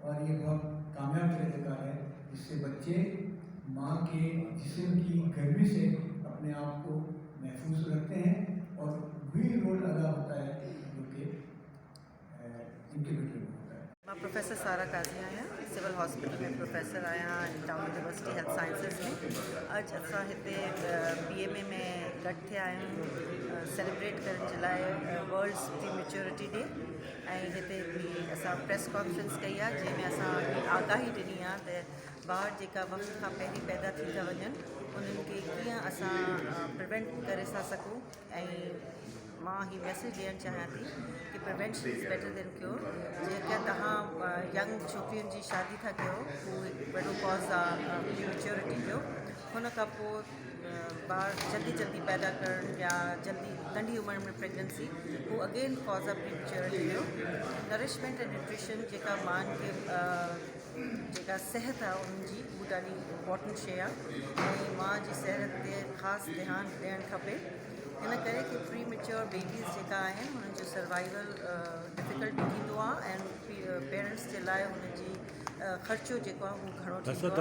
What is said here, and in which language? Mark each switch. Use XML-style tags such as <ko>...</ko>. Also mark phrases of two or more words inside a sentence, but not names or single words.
<ur>اور یہ بہت کامیاب طریقہ ہے، جس سے بچے ماں کے جسم کی گرمی سے اپنے آپ کو محفوظ رکھتے ہیں، اور وہی رول ادا ہوتا ہے جو کہ انکیوبیٹر میں ہوتا ہے.</ur> <sd>मां प्रोफेसर सारा काजी आहियां, सिविल हॉस्पिटल में प्रोफेसर आहियां टाउन यूनिवर्सिटी हेल्थ साइंसिस में। अॼु असां हिते PMA में गॾु थिया आहियूं सेलिब्रेट करण जे लाइ वर्ल्ड्स प्री मेच्योरिटी डे। ऐं हिते बि असां</sd> <en>press conference</en> <sd>कई आहे, जंहिंमें असां आगाही ॾिनी आहे त ॿार जेका वक़्त खां पहिरीं पैदा थी था वञनि उन्हनि खे कीअं असां प्रिवेंट करे था सघूं। ऐं मां ही मैसेज ॾियणु चाहियां थी कि</sd> <en>prevention is better than cure.</en> <sd>जेका तव्हां यंग छोकिरियुनि जी शादी था कयो, उहो हिकु वॾो कॉज़ आहे</sd> <en>pre maturity</en> <sd>जो। हुन खां पोइ ॿार जल्दी पैदा करणु या जल्दी नंढी उमिरि में प्रेगनेंसी, उहो</sd> <en>again cause</en> <sd>आहे</sd> <en>pre maturity</en> <sd>जो।</sd> <en>nourishment and nutrition</en> <sd>जेका माउनि खे जेका सिहत आहे उन्हनि जी, उहा ॾाढी इम्पॉर्टेंट शइ आहे, ऐं माउ जी सिहत ते ख़ासि ध्यानु ॾियणु खपे। इन करे कि</sd> <en>pre mature babies</en> <sd>जेका आहिनि उन्हनि जो सर्वाइवल डिफ़िकल्ट थींदो आहे, ऐं पेरेंट्स जे लाइ हुन जी ख़र्चो जेको आहे उहो घणो थींदो आहे।</sd>